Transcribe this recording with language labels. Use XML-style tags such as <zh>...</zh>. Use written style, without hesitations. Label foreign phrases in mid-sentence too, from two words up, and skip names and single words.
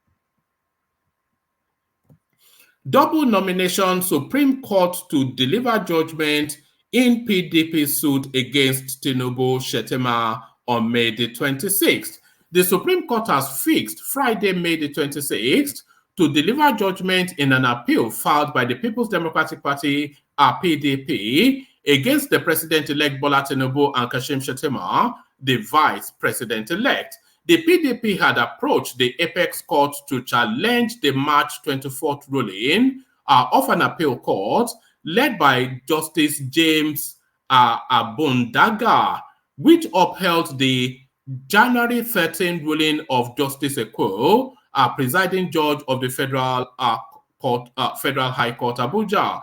<en>Double nomination, Supreme Court to deliver judgment in PDP suit against Tinubu Shettima on May the 26th. The Supreme Court has fixed Friday, May the 26th, to deliver judgment in an appeal filed by the People's Democratic Party, PDP, against the President-elect Bola Tinubu and Kashim Shettima, the Vice President-elect. The PDP had approached the Apex Court to challenge the March 24th ruling of an appeal court led by Justice James Abundaga, which upheld the January 13 ruling of Justice Ekwo, presiding judge of the Federal High Court Abuja.</en>